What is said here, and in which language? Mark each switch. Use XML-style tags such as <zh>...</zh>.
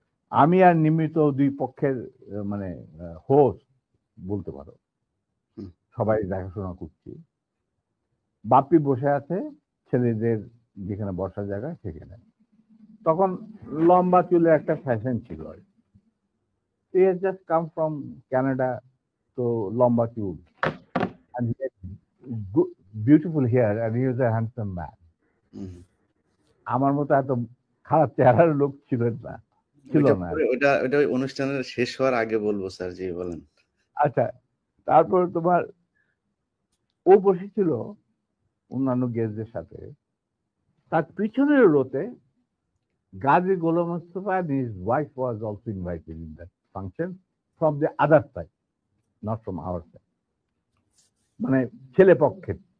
<bn>আমি আর নিমিত দুই পক্ষের মানে হোস্ট বলতে পারো, হুম। সবাই দেখাশোনা করছি। বাপ্পি বসে আছে ছেলেদের যেখানে বসার জায়গা সেখানে। তখন লম্বা চুলে একটা ফ্যাশন ছিল।</bn> <en>he has just come from Canada,</en> <bn>তো লম্বা চুল,</bn> <en>and he had beautiful hair, and he was a handsome man. Hmm.</en> <bn>আমার মতো এত খারাপ চেহারার লোক ছিল ওইটা না আর পরে, কি। ওইটা ওই অনুষ্ঠানের শেষ হওয়ার আগে বলবো স্যার, জি বলেন। আচ্ছা, তারপর তোমার, ও বসেছিল অন্যান্য গেস্টদের সাথে। তার পিছনের রোতে</bn> <en>Gazi Golam Mustafa and his wife was also invited in that function from the other side, not from our side,</en> <bn>মানে ছেলে পক্ষের।</bn>